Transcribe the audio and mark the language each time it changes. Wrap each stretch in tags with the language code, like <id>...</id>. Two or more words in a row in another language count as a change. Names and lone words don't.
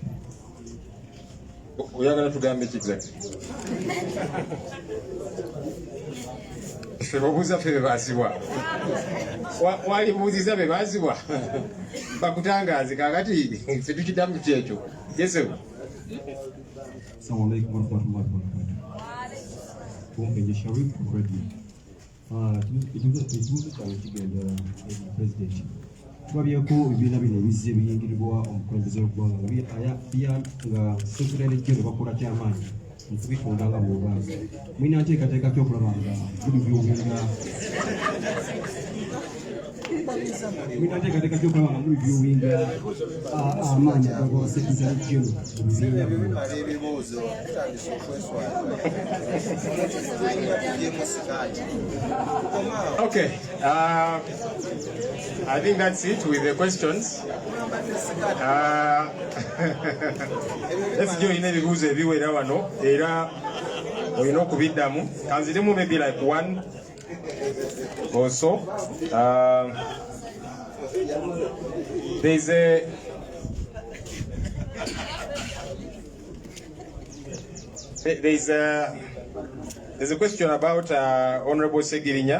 <lg>oyagala tugambe ki exactly? Ffe babuuza ffe bebaasibwa walibuuziza bebaasibwa bakutangaze kakati ffe tukiddamu kyekyo yesebu</lg> <ar>السلام عليكم ورحمة الله وبركاته.</ar> <lg>Bunge Sharif Radio. Ekibuuzo kyange kigenda eri President. Tubabyeko ebibiina bino ebizze biyingirirwa omukulembeze w'eggwanga nga</lg> <en>Secretary General</en> <lg>bakola kyamaanyi mu kubitunda nga mu Uganda. Mulina nteekateeka ki okulaba nga buli byobinga amaanyi agagoba</lg> <en>Secretary General</en> <lg>mu bibiina</lg> <en>Okay, I think that's it with the questions. Let's join</en> <lg>ebibuuzo ebiwera wano era olina okubiddamu kanziremu</lg> <en>maybe like one or so. There's a question about Honorable Segirinya.</en>